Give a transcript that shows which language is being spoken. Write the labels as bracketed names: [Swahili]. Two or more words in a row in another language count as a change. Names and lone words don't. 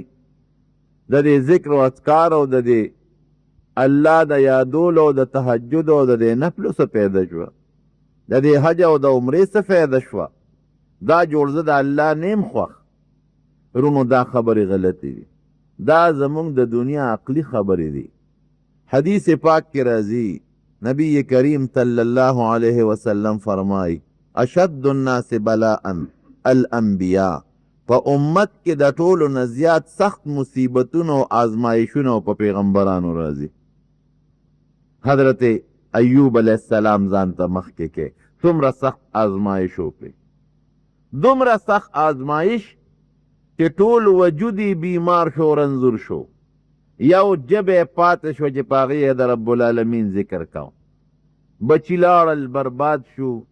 [Pashto] د دې ذکر و اذکار او د دې الله د یادولو او د تهجد او د دې نفلو څه پیدا شوه د دې حج او د عمرې څه فایده شوه دا جوړ زه د الله نیم خوښ. رونو دا خبرې غلطې دي دا زمونږ د دنیا عقلی خبرې دي. حدیث پاک کې راځي نبی کریم [Arabic] صلی اللہ علیہ وسلم [Pashto] فرمائی [Arabic] اشد الناس بلاء الانبیاء [Pashto] په امت کې د ټولو نه زیات سخت مصیبتونو او آزمایشونو په پیغمبرانو راځي. حضرت ایوب [Arabic] علیہ السلام [Pashto] ځان ته مخکې کې څومره سخت آزمایش وکړي دومره سخت آزمایش چې ټول وجودی بیمار شو رنځور شو یو جبه پاتې شو چې په هغې د [Arabic] رب العالمین [Pashto] ذکر کوم بچی لاړل برباد شو